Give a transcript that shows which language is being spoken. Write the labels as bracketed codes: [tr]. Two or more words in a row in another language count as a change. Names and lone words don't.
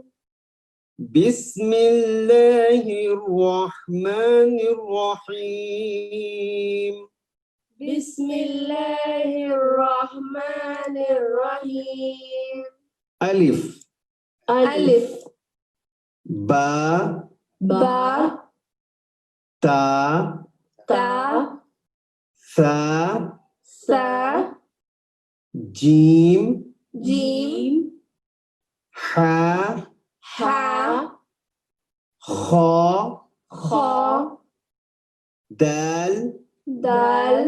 [ar] بسم اللہ الرحمن الرحیم۔ بسم اللہ الرحمن الرحیم۔ الف الف با با تا تا ثا سا جیم جیم حا ہا خا خا دال دال